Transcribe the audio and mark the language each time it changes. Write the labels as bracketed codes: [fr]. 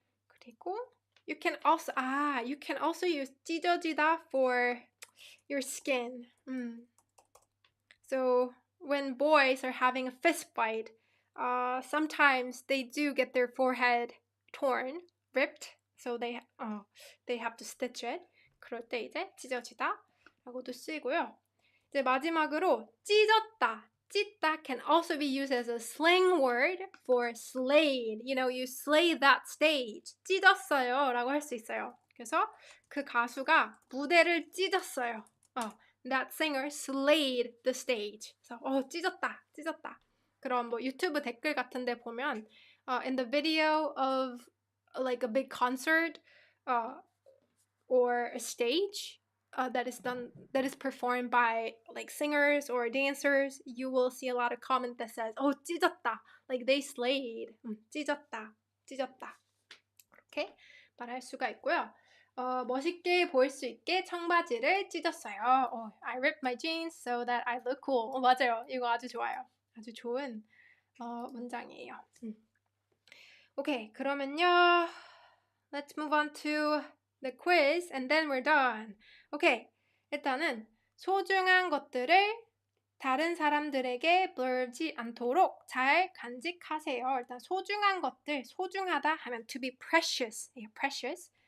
[ko] 그리고 [en] you can also use 찢어지다 for your skin. So when boys are having a fist fight, sometimes they do get their forehead torn, ripped, so they have to stitch it. [ko] 그럴 때 이제 찢어지다라고도 쓰이고요. 이제 마지막으로 찢었다. [en] 찢다 can also be used as a slang word for slayed. You know, you slay that stage. [ko] 찢었어요라고 할 수 있어요. 그래서 그 가수가 무대를 찢었어요. [en] That singer slayed the stage. [ko] 그래서 찢었다. 그럼 뭐 유튜브 댓글 같은 데 보면 [en] in the video of like a big concert or a stage that is performed by like singers or dancers, you will see a lot of comment that says, [ko] 찢었다. [en] Like they slayed. [ko] 찢었다. 이렇게 말할 수가 있고요. 멋있게 보일 수 있게 청바지를 찢었어요. [en] I ripped my jeans so that I look cool. [ko] 맞아요. 이거 아주 좋아요. 아주 좋은 문장이에요. 오케이, 그러면요. [en] Let's move on to the quiz and then we're done. [ko] 오케이, 일단은 소중한 것들을 다른 사람들에게 blur지 않도록 잘 간직하세요. 일단 소중한 것들, 소중하다 하면 [en] to be precious. [ko] precious.